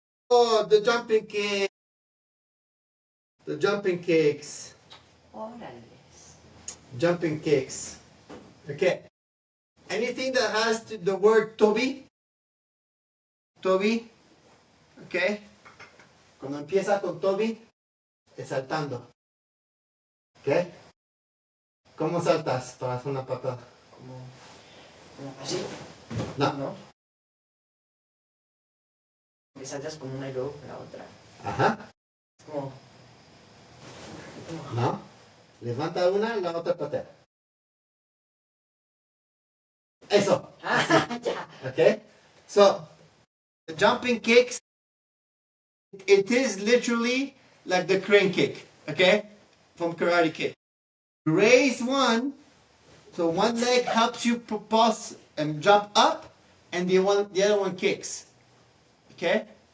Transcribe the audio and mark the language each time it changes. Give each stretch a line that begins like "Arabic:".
English: Oh, the jumping kick. The jumping kicks.
Spanish: Órales.
English: Jumping kicks. Okay. Anything that has the word Toby. Toby. Okay.
Spanish: Cuando empieza con Toby, es saltando. Okay. ¿Cómo saltas para hacer una patada? Como así. No. ¿No? Que saltas con una y luego con la otra. Ajá. Es como... No. Levanta una y la otra patea. Eso. Ah, ya.
English: Okay. So, the jumping kicks, it is literally like the crane kick. Okay. From Karate Kid. Raise one, so one leg helps you propulse and jump up, and the other one kicks. Okay?